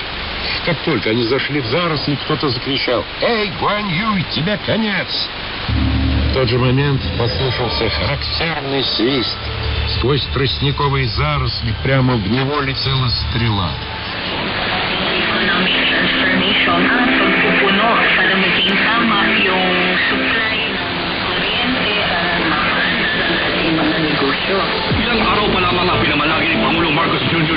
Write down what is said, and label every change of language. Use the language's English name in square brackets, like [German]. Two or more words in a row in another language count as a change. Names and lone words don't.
[Russian] Как только они зашли в заросли, кто-то закричал: «Эй, Гуань Юй, тебе конец!» В тот же момент послышался характерный свист. Сквозь тростниковые заросли прямо в него летела стрела. [Filipino] Transformation ang pagpupuno para maging tama yung supply ng kuryente at makahanap ng ating mga negosyo. Ilang araw pa lamang ang pinamalagi ni Pangulong Marcos Jr.